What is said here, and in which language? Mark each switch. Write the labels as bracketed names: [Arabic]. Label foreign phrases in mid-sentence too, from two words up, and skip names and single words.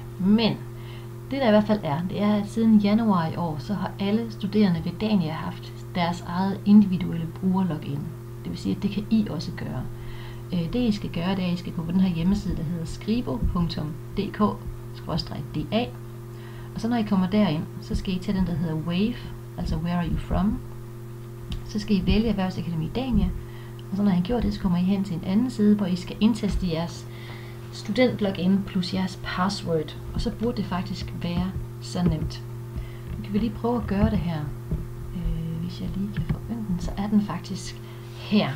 [Danish] Men det der i hvert fald det er, at siden januar i år, så har alle studerende ved Dania haft deres eget individuelle brugerlogin. Det vil sige, at det kan I også gøre. Det I skal gøre, det er, at I skal gå på den her hjemmeside, der hedder skribo.dk/da. Og så når I kommer derind, så skal I til den, der hedder Wave, altså [English] Where are you from? [Danish] Så skal I vælge Erhvervsakademi Dania, og så når I har gjort det, så kommer I hen til en anden side, hvor I skal indtaste jeres studentlogin plus jeres password, og så burde det faktisk være så nemt. Nu kan vi lige prøve at gøre det her. Hvis jeg lige kan forvente den, så er den faktisk her.